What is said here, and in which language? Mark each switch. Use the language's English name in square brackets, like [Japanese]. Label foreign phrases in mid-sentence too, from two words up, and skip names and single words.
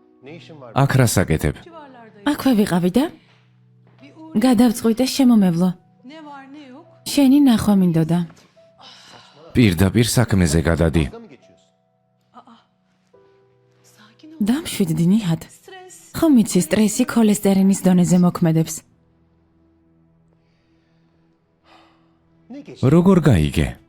[Georgian] აქ რასაკეთებ? აქვე ვიყავი და გადავწყვიტე შემომევლო. [Turkish] Ne var ne yok. [Georgian] შენი ნახვა მინდოდა. პირდაპირ საქმეზე გადადი. [Turkish] Sakin ol. [Georgian] დამშვიდდი ნიჰად. [Turkish] Stres. [Georgian] ხომ იცი სტრესი ქოლესტერინის დონეზე მოქმედებს. როგორ გაიგე?